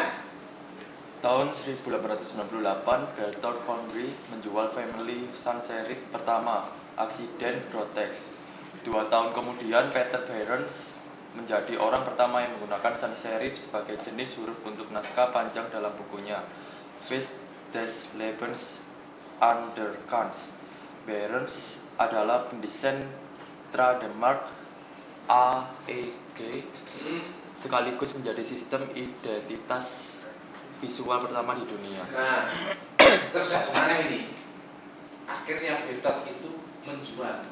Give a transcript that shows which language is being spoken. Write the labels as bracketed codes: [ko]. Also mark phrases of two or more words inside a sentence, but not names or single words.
[id] Tahun 1898, Berthold Foundry menjual [en] family sans serif [id] pertama, Accident Grotesque. 2 tahun kemudian, Peter Behrens menjadi orang pertama yang menggunakan [en] sans serif [id] sebagai jenis huruf untuk naskah panjang dalam bukunya Fest des Lebens an der Kans. Behrens adalah pendesain trademark AEG sekaligus menjadi sistem identitas visual pertama di dunia. Nah, cerdas mana ini? Akhirnya Berthold itu menjual.